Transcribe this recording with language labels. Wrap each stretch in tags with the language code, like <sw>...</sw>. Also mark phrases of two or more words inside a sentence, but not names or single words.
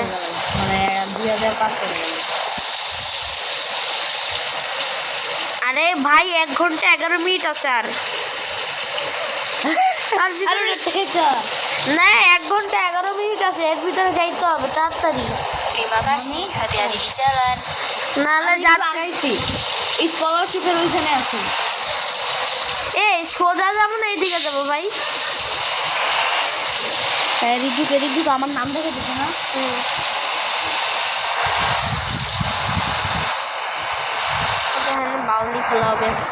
<bn>মানে 2500 টাকা। আরে ভাই 1 ঘন্টা 11 মিনিট আছে আর। তার ভিতরে না 1 ঘন্টা 11 মিনিট আছে, এর ভিতরে যাইতে হবে তাড়াতাড়ি।</bn> <id>Terima kasih, hati-hati di jalan.</id> <bn>নাহলে লাগাইছি স্কলারশিপের ওইখানে আছে। সোজা যাবো না এইদিকে যাবো ভাই? এদিক দিক আমার নাম দেখে দিচ্ছে না? এখানে বাউলি খেলা হবে।</bn>